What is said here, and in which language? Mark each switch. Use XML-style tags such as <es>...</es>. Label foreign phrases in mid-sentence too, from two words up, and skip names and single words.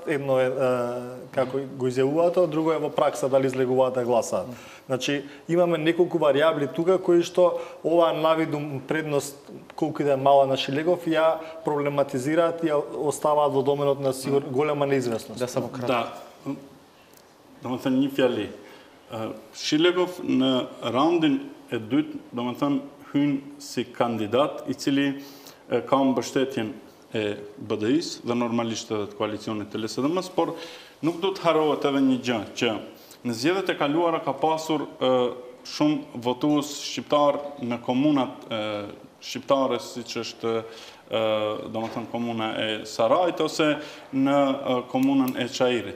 <mk>Едно е како го изјавуваат, друго е во пракса дали излегуваат да гласаат. Значи имаме неколку варијабли тука кои што оваа навидум предност колку да е мала на Шилегов ја проблематизираат и ја оставаат во доменот на голема неизвестност. Да, само кратко. Да.</mk> <sq>Domethënë një fjali. Шилегов në raundin e dytë, domethënë hyn si kandidat i cili ka mbështetjen e BDI-s dhe normalisht edhe të koalicionit të LSDM-s, por nuk do të harohet edhe një gjë që në zgjedhjet e kaluara ka pasur shumë votues shqiptar në komunat shqiptare, siç është domethënë komuna e Sarajit ose në komunën e Çajirit.</sq>